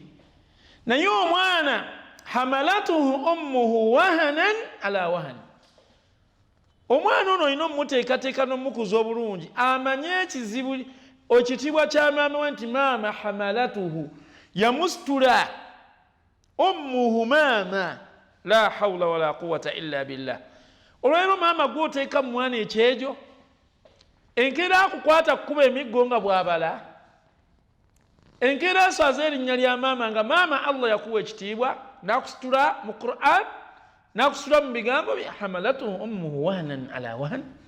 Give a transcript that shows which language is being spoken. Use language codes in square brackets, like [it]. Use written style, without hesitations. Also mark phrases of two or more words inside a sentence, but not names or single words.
[lg] Naye omwana [ar] حملته أمه وهنا على وهن, [lg] omwana ono olina omumuteekateeka n'omukuza obulungi, amanye ekizibu ekitiibwa kya maama we nti maama hamalatuhu yamusitula, ummuhu maama, [ar] لا حول ولا قوة إلا بالله. [lg] Olwaleero maama gw'oteeka mu mwana ekyejo, enkeera akukwata kukuba emiggo nga bw'abala, enkeera aswaza erinnya lya maama nga maama Allah yakuwa ekitiibwa, n'akusitula mu Qur'an, n'akusitula mu bigambo bya [ar] حملته أمه وهنا على وهن.